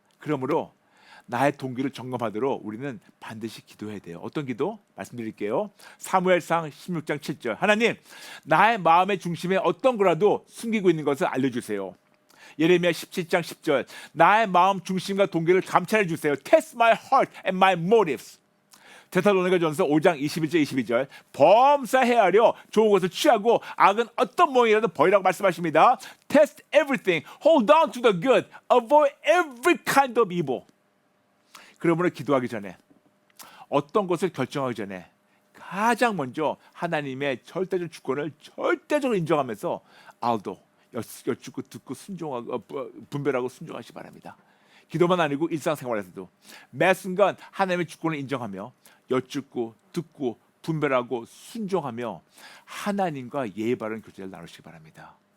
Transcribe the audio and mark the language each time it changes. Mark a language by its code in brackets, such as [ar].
[ko] 그러므로 나의 동기를 점검하도록 우리는 반드시 기도해야 돼요. 어떤 기도? 말씀드릴게요. 사무엘상 16장 7절. 하나님, 나의 마음의 중심에 어떤 거라도 숨기고 있는 것을 알려주세요. 예레미야 17장 10절. 나의 마음 중심과 동기를 감찰해 주세요. [en] Test my heart and my motives. [ko] 데살로니가전서 5장 21절 22절. 범사 헤아려 좋은 것을 취하고 악은 어떤 모양이라도 버리라고 말씀하십니다. [en] Test everything, hold on to the good, avoid every kind of evil. [ko] 그러므로 기도하기 전에 어떤 것을 결정하기 전에 가장 먼저 하나님의 절대적 주권을 절대적으로 인정하면서 알도 여쭙고 듣고 순종하고 분별하고 순종하시기 바랍니다. 기도만 아니고 일상생활에서도 매 순간 하나님의 주권을 인정하며 여쭙고 듣고 분별하고 순종하며 하나님과 예의 바른 교제를 나누시기 바랍니다.